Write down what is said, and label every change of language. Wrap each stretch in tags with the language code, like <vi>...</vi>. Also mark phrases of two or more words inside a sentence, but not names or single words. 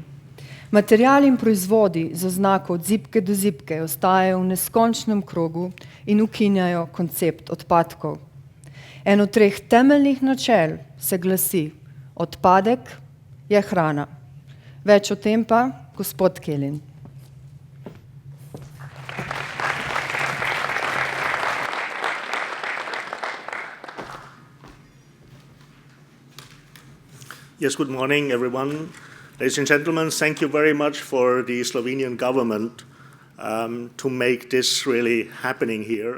<sl>Materiali in proizvodi z oznako od zibke do zibke ostajajo v neskončnem krogu in ukinjajo koncept odpadkov. Eno od 3 temeljnih načel se glasi: odpadek je hrana. Več o tem pa gospod Kälin.</sl> <en>Yes, good morning, everyone. Ladies and gentlemen, thank you very much for the Slovenian government to make this really happening here.</en>